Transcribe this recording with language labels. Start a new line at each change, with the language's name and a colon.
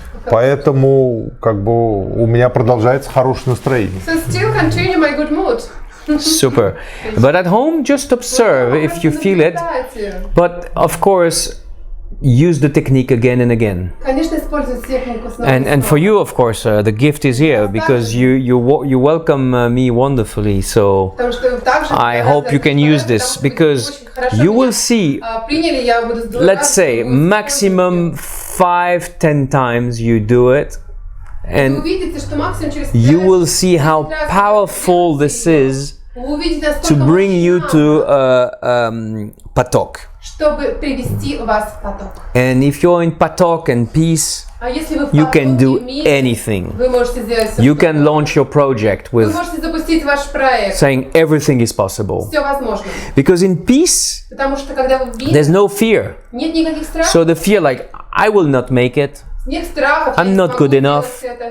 Russian: Поэтому как бы у меня продолжается хорошее настроение.
English: So still continue my good mood. super. But at home, just observe if you feel it. But of course, use the technique again and again.
Russian: Конечно, используйте технику снова.
English: And for you, of course, the gift is here because you welcome me wonderfully. So I hope you can use this because you will see. Let's say maximum 5-10 times you do it, and you will see how powerful this is to bring you to поток.
Russian: Чтобы привести вас в поток.
English: And if you're in поток and peace, you can do anything. You can launch your project with saying everything is possible. Because in peace, there's no fear. So the fear like, I will not make it. I'm not good enough.